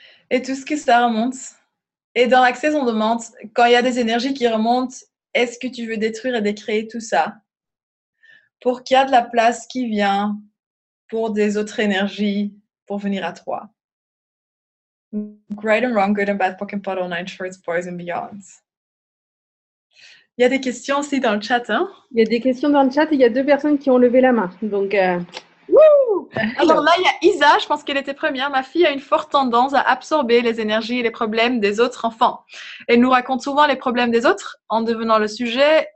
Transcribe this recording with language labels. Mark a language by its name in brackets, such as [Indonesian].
[French] Et tout ce que ça remonte. Et dans l'Access, on demande, quand il y a des énergies qui remontent, est-ce que tu veux détruire et décréer tout ça pour qu'il y ait de la place qui vient pour des autres énergies pour venir à toi? [English] Right and wrong, good and bad, POC and POD, all nine shorts, boys and beyonds. [French] Il y a des questions aussi dans le chat, hein? Il y a des questions dans le chat et il y a 2 personnes qui ont levé la main. Donc, alors là, il y a Isa, je pense qu'elle était première. Ma fille a une forte tendance à absorber les énergies et les problèmes des autres enfants. Elle nous raconte souvent les problèmes des autres en devenant le sujet.